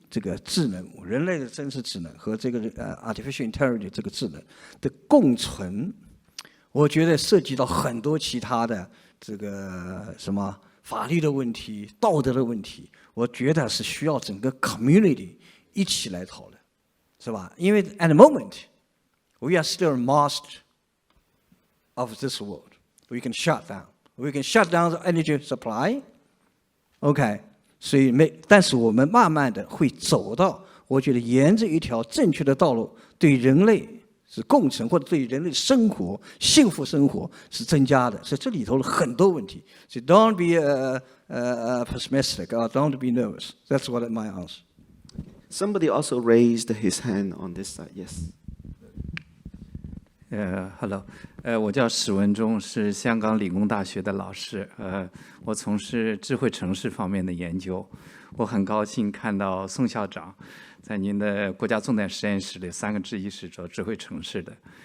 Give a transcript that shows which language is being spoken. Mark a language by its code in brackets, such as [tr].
[zh] 这个智能，人类的真实智能和这个artificial intelligence 这个智能的共存，我觉得涉及到很多其他的这个什么法律的问题、道德的问题，我觉得是需要整个 community 一起来讨论，是吧？因为 [en] at the moment we are still master of this world. We can shut down. We can shut down the energy supply. Okay. [zh] 所以但是我们慢慢的会走到，我觉得沿着一条正确的道路，对人类是共存，或者对人类生活、幸福生活是增加的。所以这里头很多问题。所以 [en] don't be pessimistic or don't be nervous. That's what my answer. Somebody also raised his hand on this side. Yes. Hello， [zh] 我叫史文忠，是香港理工大学的老师。我从事智慧城市方面的研究。我很高兴看到宋校长在您的国家重点实验室里3个之一是做智慧城市的。